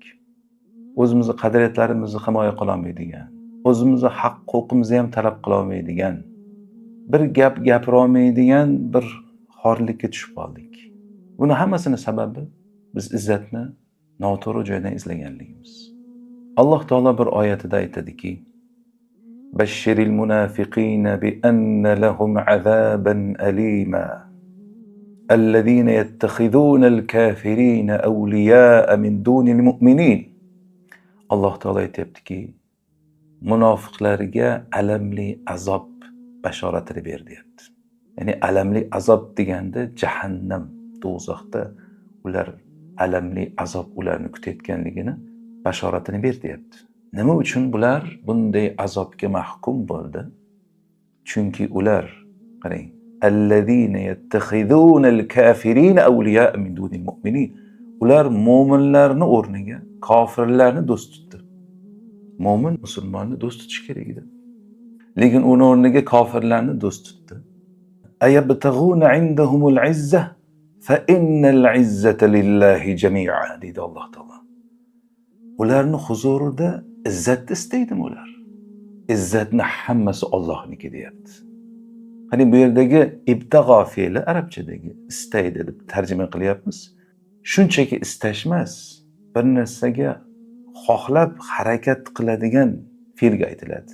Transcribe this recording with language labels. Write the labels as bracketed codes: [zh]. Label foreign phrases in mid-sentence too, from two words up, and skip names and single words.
[uz] O'zimizni qadriyatlarimizni himoya qila olmaydigan, o'zimizni haq huquqimizni ham talab qila olmaydigan, bir gap gapira olmaydigan bir xorlikka tushib qoldik. Buni hammasini sababi biz izzatni noto'g'ri joydan izlaganligimiz. Alloh taolo bir oyatida aytadiki: [ar] "بشر المنافقين بأن لهم عذابا أليما. الذين يتخذون الكافرين أولياء من دون المؤمنين." [uz] Alloh taolo aytibdiki, munofiqlarga alamli azob bashoratini ber deyapti. Ya'ni alamli azob deganda jahannam, do'zaxda ular alamli azob ularni kutayotganligini bashoratini ber deyapti. Nima uchun bular bunday azobga mahkum bo'ldi? Chunki ular, qarang, [ar] الذين يتخذون الكافرين أولياء من دون المؤمنين. [uz] Ular mo'minlarni o'rniga kofirlarni do'st tutdi. Mo'min musulmonni do'st tutish kerak edi. Lekin uni o'rniga kofirlarni do'st tutdi. [ar] أيبتغون عندهم العزة فإن العزة لله جميعا [uz] deydi Alloh taolo. Ularni huzurida izzatni istaydimi ular? İzzatni hammasi Allohniki deyapti. Hani bu yerdagi ibtig'o fe'li arabchadagi istaydi deb tarjima qilyapmiz. Shunchaki istash emas, bir narsaga xohlab harakat qiladigan fe'lga aytiladi.